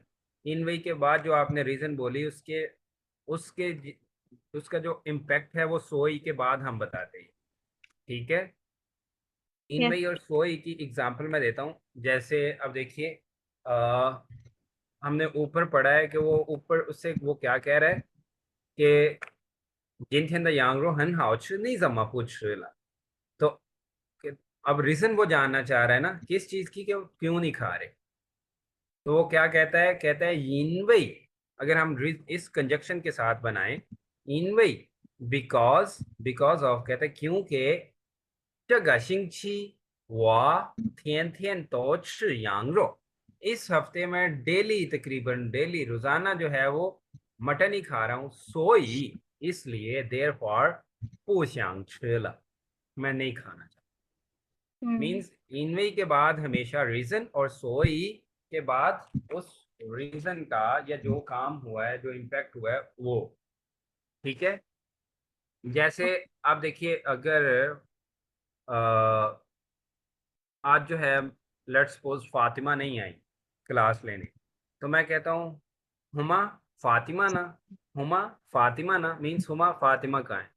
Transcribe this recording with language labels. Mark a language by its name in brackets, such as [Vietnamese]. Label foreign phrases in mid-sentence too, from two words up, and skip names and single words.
[Hindi] इनवई के बाद जो आपने रीजन बोली उसके उसके उसका जो इम्पैक्ट है वो सोई के बाद हम बताते हैं। ठीक है, yes. इनवई और सोई की एग्जांपल मैं देता हूँ। जैसे अब देखिए अ, हमने ऊपर पढ़ा है कि वो ऊपर उससे वो क्या कह रहा है कि [Chinese] 今天的羊肉很好吃，你怎么不吃了？ [Hindi] तो अब रीजन वो जानना चाह रहा है ना किस चीज की, क्यों क्यों नहीं खा रहे। तो वो क्या कहता है, कहता है इनवई, अगर हम इस कंजक्शन के साथ बनाएं इनवई बिकॉज, [English] because of [Hindi] कहता है क्योंकि [Chinese] 这个星期我天天都吃羊肉, [Hindi] इस हफ्ते में डेली तकरीबन डेली रोजाना जो है वो मटन ही खा रहा हूँ, सोई इसलिए [English] therefore [Chinese] 不想吃了, [Hindi] मैं नहीं खाना चाहता। मीन्स इनवे के बाद हमेशा रीजन और सोई के बाद उस रीजन का या जो काम हुआ है जो इम्पैक्ट हुआ है वो। ठीक है, जैसे आप देखिए अगर आज जो है [English] let's suppose [Hindi] फातिमा नहीं आई क्लास लेने, तो मैं कहता हूँ हुमा फातिमा ना, हुमा फातिमा ना मीन्स हुमा फातिमा कहाँ है।